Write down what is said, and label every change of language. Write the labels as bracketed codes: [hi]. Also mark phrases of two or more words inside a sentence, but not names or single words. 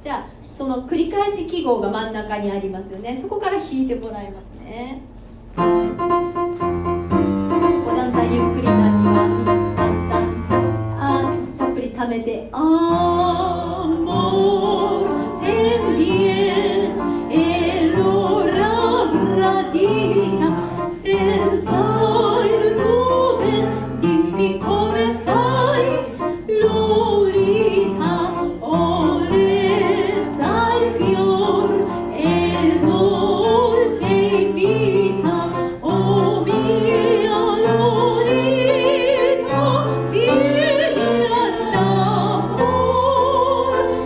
[ja] じゃあその繰り返し記号が真ん中にありますよね。そこから弾いてもらいますね。ここだんだんゆっくりなりがだんだんたっぷり溜めて「アモールセンビエン [it] e l'ora gradita senza il tuo ben dimmi come fai Lolita olezza il fior e dolce in vita oh mia Lolita vieni all'amor